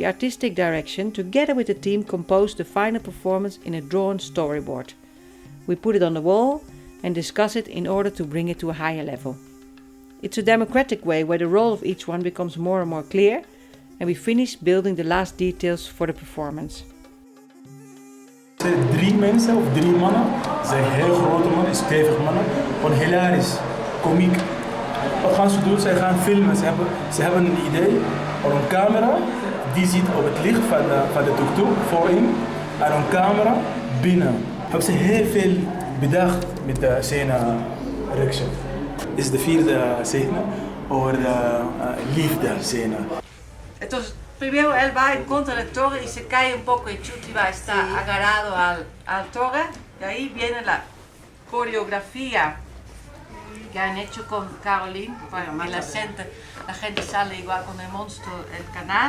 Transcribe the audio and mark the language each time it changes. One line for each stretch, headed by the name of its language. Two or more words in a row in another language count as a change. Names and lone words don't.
English: artistic direction, together with the team, composed the final performance in a drawn storyboard. We put it on the wall and discuss it in order to bring it to a higher level. It's a democratic way where the role of each one becomes more and more clear, and we finish building the last details for the performance.
Dutch: 3 mensen of 3 mannen, ze zijn heel grote mannen, stevig mannen, gewoon hilarisch, komiek. Wat gaan ze doen? Zij gaan filmen. Ze hebben een idee of een camera die zit op het licht van de tuk-tuk voorin en een camera binnen. Hebben ze heel veel bedacht met de scène reactie. Dit is de 4e scène over de liefde scène.
Spanish: Entonces, primero él va en contra del torre y se cae un poco y Chuti va a estar agarrado al torre, y ahí viene la coreografía que han hecho con Caroline, bueno, y la gente sale igual con el monstruo del canal.